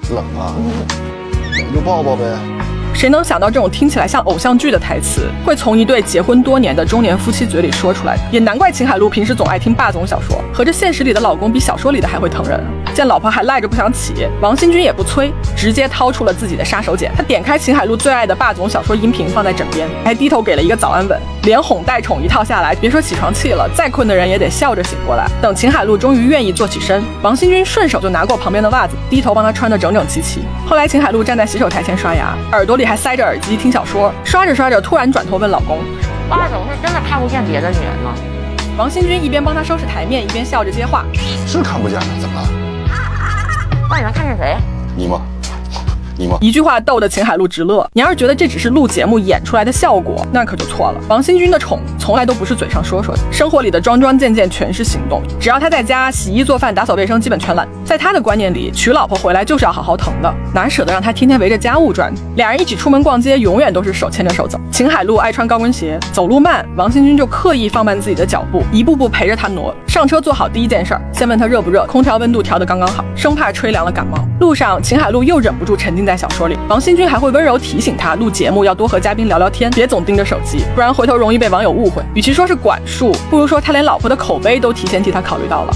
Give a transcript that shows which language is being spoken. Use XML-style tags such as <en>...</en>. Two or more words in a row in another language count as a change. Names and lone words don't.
<zh>冷啊，冷就抱抱唄。誰能想到這種聽起來像偶像劇的台詞會從一對結婚多年的中年夫妻嘴裡說出來，也難怪秦海璐平時总愛聽霸总小說，合着現實裡的老公比小說裡的還會疼人。见老婆還賴着不想起，王新軍也不催，直接掏出了自己的杀手鐧。他點開秦海璐最愛的霸總小說音頻放在枕邊，還低頭給了一個早安吻，連哄帶寵一套下來，別說起床氣了，再困的人也得笑着醒過來。等秦海璐終於願意坐起身，王新軍順手就拿過旁邊的襪子，低頭幫她穿得整整齊齊。後來秦海璐站在洗手台前刷牙，耳朵裡還塞着耳機聽小說，刷着刷着突然轉頭問老公： 霸總是真的看不見別的女人嗎？王新軍一邊幫他收拾台面，一邊笑着接話： 是看不見了，怎麼了？那你们看見誰？你吗？你吗？一句话逗得秦海璐直樂。你要是覺得這只是錄節目演出來的效果，那可就錯了。王新軍的寵從來都不是嘴上說說的，生活裡的桩桩件件全是行動。只要他在家洗衣做飯打掃衛生基本全攬。在他的觀念裡，娶老婆回來就是要好好疼的，哪捨得讓他天天圍着家務轉。倆人一起出門逛街，永遠都是手牽着手走。秦海璐愛穿高跟鞋，走路慢，王新軍就刻意放慢自己的腳步，一步步陪着他挪。上車坐好第一件事兒，先問他熱不熱，空調溫度調得剛剛好，生怕吹涼了感冒。路上，秦海璐又忍不住沉浸在小說裡，王新軍還會溫柔提醒他，錄節目要多和嘉賓聊聊天，別總盯着手機，不然回頭容易被網友誤會。與其說是管束，不如說他連老婆的口碑都提前替他考慮到了。</zh>